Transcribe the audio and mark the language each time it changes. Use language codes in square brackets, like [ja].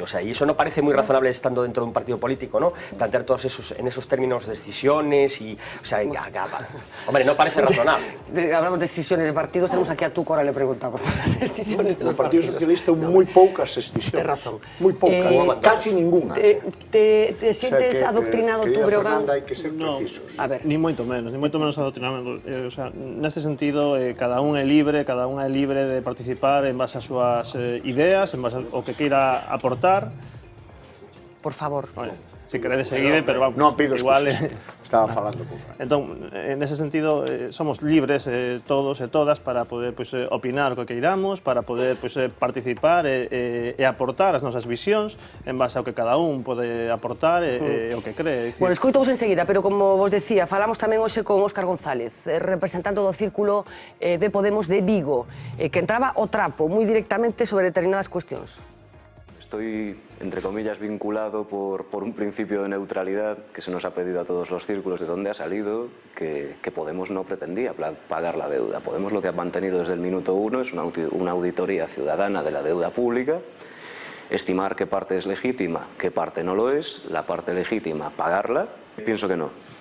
[es] O sea, y eso no parece muy razonable estando dentro de un partido político, ¿no? Plantear todos en esos términos decisiones y, o sea, hombre, no parece razonable. Hablamos de decisiones de partidos, tenemos aquí a Tucora, le preguntamos por las decisiones de los partidos. El Partido Socialista muy poucas decisiones. Tienes razón. Muy poucas, casi ninguna. ¿Te sientes adoctrinado tú, Breogán? [gl] Hai que ser precisos. A ver. Ni moito menos adoctrinamento. [es] O sea, [gl] nese sentido, cada un é libre de participar en base ás súas ideas, en base ao que queira aportar. Por favor. Bueno, si queredes seguide, pero vamos, non pido igual... Estaba falando con Fran. Entón, nese sentido, somos libres todos e todas para poder opinar o que queiramos, para poder participar e aportar as nosas visións en base ao que cada un pode aportar e o que cree. Bueno, escoitamos enseguida, pero como vos decía, falamos tamén hoxe con Óscar González, representante do Círculo de Podemos de Vigo, que entraba o trapo moi directamente sobre determinadas cuestións. [es] Estoy, entre comillas, vinculado por un principio de neutralidad que se nos ha pedido a todos los círculos, de donde ha salido que Podemos no pretendía pagar la deuda. Podemos lo que ha mantenido desde el minuto 1 es una auditoría ciudadana de la deuda pública, estimar qué parte es legítima, qué parte no lo es, la parte legítima pagarla. Pienso que no.